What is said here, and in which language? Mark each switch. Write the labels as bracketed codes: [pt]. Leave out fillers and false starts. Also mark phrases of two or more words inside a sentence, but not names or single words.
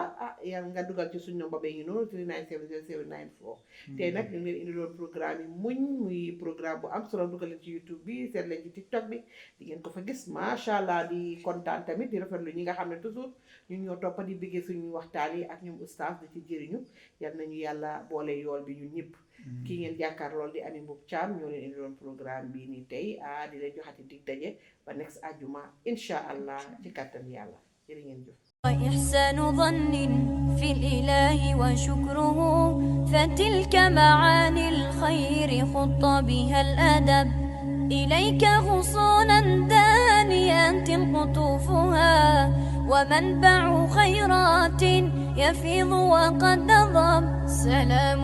[wo] yàlla nga dugal ci suñ nomba ba ngi noonu 3970794 tey nag ñu ngi leen indi loon programme yi muy programme bu am solo dugal leen ci YouTube bi seet leen ci TikTok bi di ngeen ko fa gis [ar] ما شاء الله [wo] di kontaan tamit di rafetlu ñi nga xam ne toujours ñun ñoo toppa di bëggee suñu waxtaan yi ak ñoom oustaz di ci jëriñu yal nañu yàlla boole yool bi ñun ñëpp kii ngeen jàkkaar lool di Ami Mbub Caam ñoo leen indi loon programme bii nii tey di leen joxati dig daje ba next àjjuma [ar] إن شاء الله [wo] ci kàttan yàlla [ar] وإحسان ظن في الإله وشكره فتلك معاني الخير خط بها الأدب إليك غصونا دانيات قطوفها ومنبع خيرات يفيض وقد نضب سلام